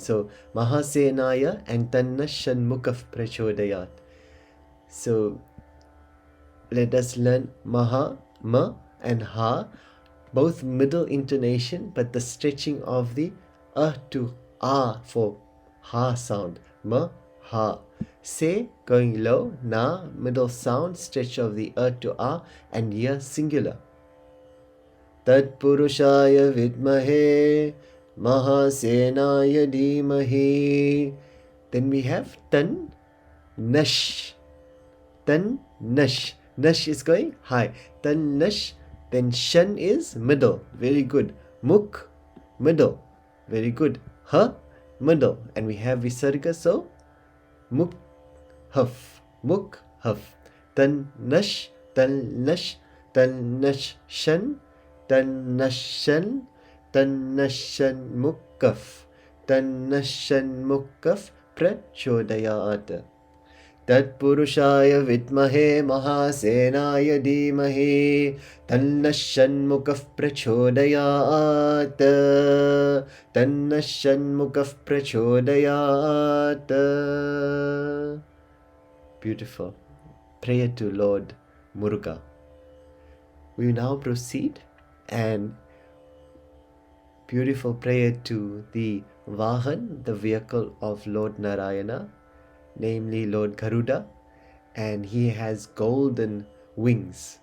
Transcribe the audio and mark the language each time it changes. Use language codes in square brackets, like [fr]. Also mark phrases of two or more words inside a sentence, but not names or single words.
[sa] So Mahasenaya and तन्नः षण्मुखः प्रचोदयात्. [en] So let us learn Maha, Ma and Ha, both middle intonation, but the stretching of the to A for Ha sound. Ma, Ha. Se going low, Na, middle sound, stretch of the to A, and Ya singular. [sa] तत्पुरुषाय विद्महे महासेनाय धीमहि, [en] Then we have tan, nash. Tan, nash. Nash is going high. Tan, nash. Then shan is middle. Very good. Muk, middle. Very good. Ha, middle. And we have visarga, so muk, huff. Muk, huff. Tan, nash. Tan, nash. Tan, nash, shan. Tan, nash, shan. Tan, nash, shan, mukkaf. Tan, nash, shan, mukkaf. [sa] Prachodayat. तत्पुरुषाय विद्महे महासेनाय धीमहि तन्नः षण्मुखः प्रचोदयात् तन्नः षण्मुखः प्रचोदयात्. [en] Beautiful. Prayer to Lord Muruga. We now proceed and beautiful prayer to the Vahan, the vehicle of Lord Narayana, namely Lord Garuda, and he has golden wings.